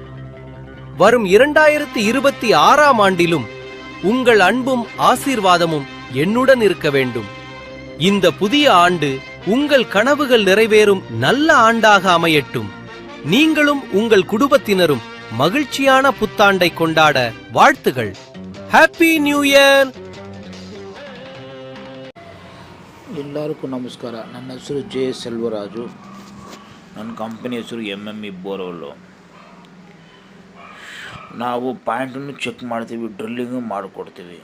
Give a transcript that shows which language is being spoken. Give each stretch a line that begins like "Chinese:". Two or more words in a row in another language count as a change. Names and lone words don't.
Tamil: வரும் 2026ஆம் ஆண்டிலும் உங்கள் அன்பும் ஆசீர்வாதமும் என்னுடன் இருக்க வேண்டும். இந்த புதிய ஆண்டு உங்கள் கனவுகள் நிறைவேறும் நல்ல ஆண்டாக அமையட்டும். நீங்களும் உங்கள் குடும்பத்தினரும் மகிழ்ச்சியான புத்தாண்டை கொண்டாட வாழ்த்துகள்.
English: Happy new year.
Kannada: ಎಲ್ಲರಿಗೂ ನಮಸ್ಕಾರ. ನನ್ನ ಹೆಸರು ಜೆ ಸೆಲ್ವರಾಜು. ನನ್ನ ಕಂಪನಿ ಹೆಸರು MME ಬೋರ್ವೆಲ್ಲು. ನಾವು ಪಾಯಿಂಟನ್ನು ಚೆಕ್ ಮಾಡ್ತೀವಿ, ಡ್ರಿಲ್ಲಿಂಗು ಮಾಡಿಕೊಡ್ತೀವಿ.